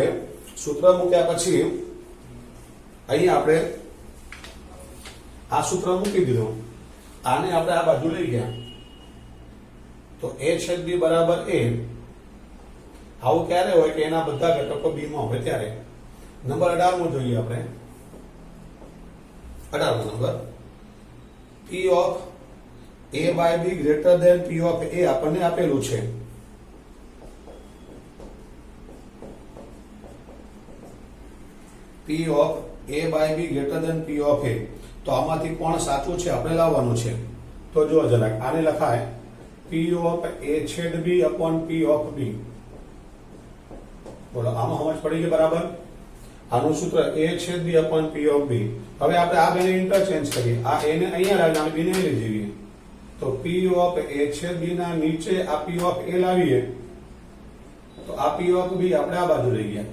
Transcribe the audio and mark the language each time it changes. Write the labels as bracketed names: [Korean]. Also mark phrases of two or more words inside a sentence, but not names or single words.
[Gujarati] સૂત્ર મૂક્યા પછી અહીં આપણે આ સૂત્ર મૂકી દીધું, આને આપણે આ બાજુ લઈ ગયા તો A છેદ B બરાબર A. આવું ક્યારે હોય કે એના બધા ઘટકો B માં હોય ત્યારે. નંબર 18 માં જોઈએ આપણે. 18 નંબર [English] P of A by B greater than P of A [Gujarati] આપણને આપેલું છે. [English] P of A by B greater than P of A. [Gujarati] તો આમાંથી કોણ સાચું છે આપણે લાવવાનું છે. તો જો જરાક આને લખાય [English] P of A [Gujarati] છેદ [English] B upon P of B. [Gujarati] બોલો આમાં સમજ પડી ગઈ બરાબર? આનું સૂત્ર A છેદ [English] B upon P of B. [Gujarati] હવે આપણે આ બેને ઇન્ટરચેન્જ કરીએ, આ A ને અહીંયા લાવીને આ B ને લઈ જઈએ તો [English] P of A [Gujarati] છેદ B ના નીચે આ [English] P of A [Gujarati] લાવીએ તો આ [English] P of B [Gujarati] આપણે આ બાજુ લઈ ગયા.